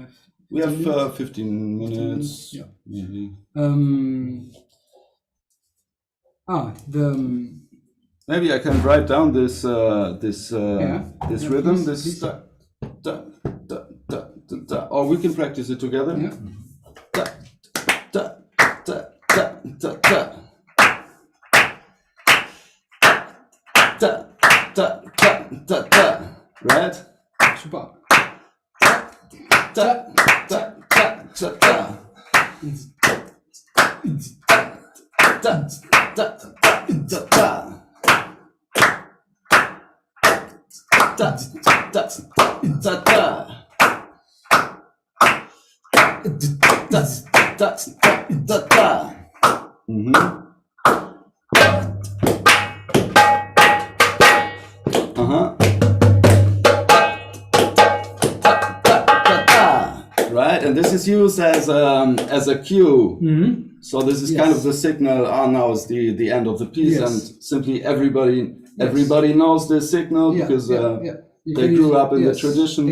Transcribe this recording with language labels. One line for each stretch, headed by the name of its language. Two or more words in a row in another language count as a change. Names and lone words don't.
English: We have 15 minutes. Yeah. Maybe. Maybe I can write down this rhythm. Please. Da, da, da, da, da, da. Or we can practice it together. Yeah. Da, da, da, da, da, da. Da, da, da, da, da. Right? Super. Da, da, da, da, da. Da, da, da, da, da. Da, da, da, da. Da, da, da, da. Right, and this is used as a cue. So this is kind of the signal. Now is the end of the piece, and simply everybody knows this signal because they grew up in the tradition.